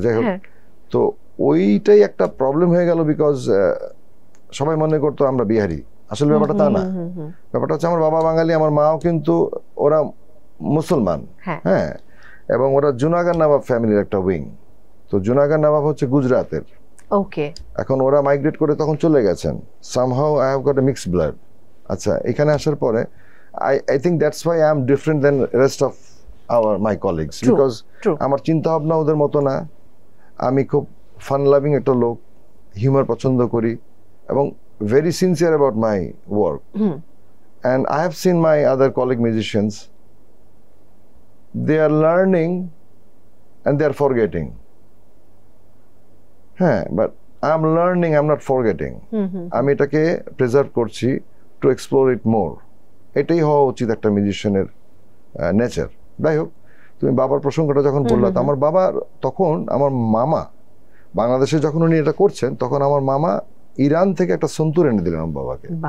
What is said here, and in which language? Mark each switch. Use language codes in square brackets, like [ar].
[bn] যাই হোক, তো ওইটাই একটা প্রবলেম হয়ে গেল, বিকজ সবাই মনে করতো আমরা বিহারি, আসলে ব্যাপারটা তা না। ব্যাপারটা হচ্ছে আমার বাবা বাঙালি, আমার মাও কিন্তু ওরা মুসলমান, হ্যাঁ, এবং ওরা জুনাগড় নবাব ফ্যামিলির একটা উইং। তো জুনাগড় নবাব হচ্ছে গুজরাটের। ওকে, এখন ওরা মাইগ্রেট করে তখন চলে গেছেন। [en] Somehow I have got a mixed blood. [bn] আচ্ছা, এখানে আসার পরে [en] I think that's why I am different than rest of my colleagues, because [bn] আমার চিন্তা ভাবনা ওদের মতো না। আমি খুব ফান লাভিং একটা লোক, হিউমার পছন্দ করি এবং [en] very sincere about my work. And I have seen my other colleague musicians, they are learning and they are forgetting. হ্যাঁ, but I'm learning, I'm not forgetting. [bn] আমি এটাকে প্রিজার্ভ করছি, [en] to explore it more. [bn] এটাই হওয়া উচিত একটা মিউজিশিয়ানের nature. যাই হোক, তুমি বাবার প্রসঙ্গটা যখন বললা, আমার বাবার তখন, আমার মামা বাংলাদেশে যখন উনি এটা করছেন, তখন আমার মামা ইরান থেকে একটা সন্তুর এনে দিলেন আমার বাবাকে।